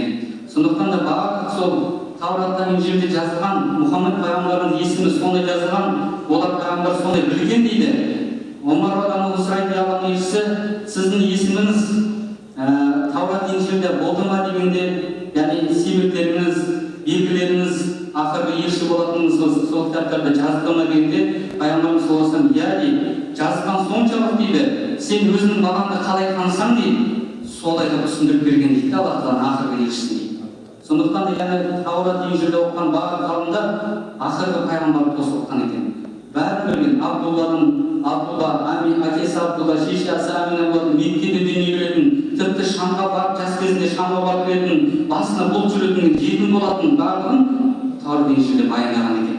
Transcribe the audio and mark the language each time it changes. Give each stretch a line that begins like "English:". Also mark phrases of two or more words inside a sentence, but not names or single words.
Kazakh: Сондықтан да барлық сол Тауратта, Инжилде жазылған Мұхаммед пайғамбардың есімі сондай жазылған, олар пайғамбар сондай білген дейді. Омар радиаллаху сұрайды, Аллаһның елшісі, сіздің есіміңіз Таурат, Инжилде болды ма дегенде, яғни себептеріңіз, белгілеріңіз ақырғы елші болатыныңыз сол кітаптарда жазылды ма дегенде, пайғамбарымыз
Arabic: صلى الله عليه وسلم,
Kazakh: иә дейді, жазылған соншалық дейді, сен өзіңнің балаңды қалай танысаң дейді, солай деп түсіндіріп берген дейді Аллахтан ақырғы елшісін дейді. Сондықтан да яғни Таурат, Инжилде оқыған барлық ғалымдар ақырғы пайғамбарды тосып оқыған екен. Бәрін білген, Абдулла, әкесі Абдулла, шешесі Амина болатын, Меккеде дүниеге келетін, тіпті Шамға барып, жас кезінде Шамға барып келетін, басына бұлт жүретін, жетім болатын барлығын Таурат, Инжилде баяндаған екен.